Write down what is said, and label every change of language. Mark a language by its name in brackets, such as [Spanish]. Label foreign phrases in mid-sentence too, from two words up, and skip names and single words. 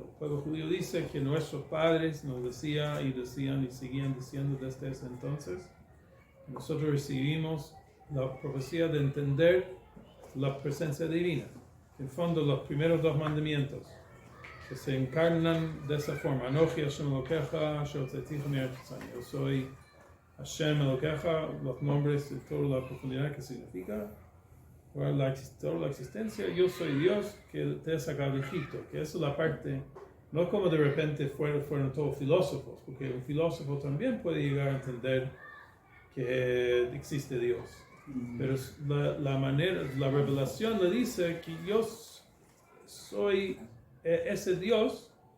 [Spanish] El pueblo judío dice que nuestros padres nos decían y seguían diciendo desde ese entonces. Nosotros recibimos la profecía de entender la presencia divina. En el fondo, los primeros 2 mandamientos que se encarnan de esa forma. [Hebrew] אנכי השם אלוקיך, אשר הוצאתיך מארץ מצרים. [Spanish] Yo soy [Hebrew] השם אלוקיך, [Spanish] los nombres de toda la profundidad que significa. Toda la existencia, yo soy Dios que te he sacado de Egipto, que esa es la parte, no es como de repente fueron todos filósofos, porque un filósofo también puede llegar a entender que existe Dios, pero la revelación le dice que yo soy ese Dios